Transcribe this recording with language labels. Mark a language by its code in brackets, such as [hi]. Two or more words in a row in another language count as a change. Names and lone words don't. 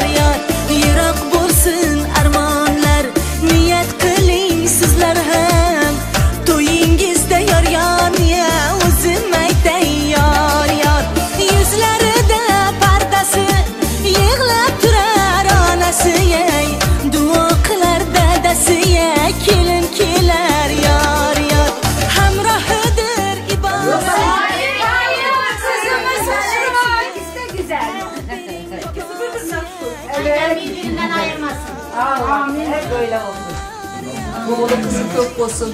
[uz] yar yiroq bo'lsin armonlar niyat qiling sizlar ham to'yingizda yar yoniya o'zim aytay yar yar yuzlarida pardasi yig'lab turar onasi ey duo qilar dadasi ey kelin kelar yar yar hamrohidir [tr] birbirinden ayırmasın. Amin. Hep böyle olsun. Oğlu kızı kök olsun.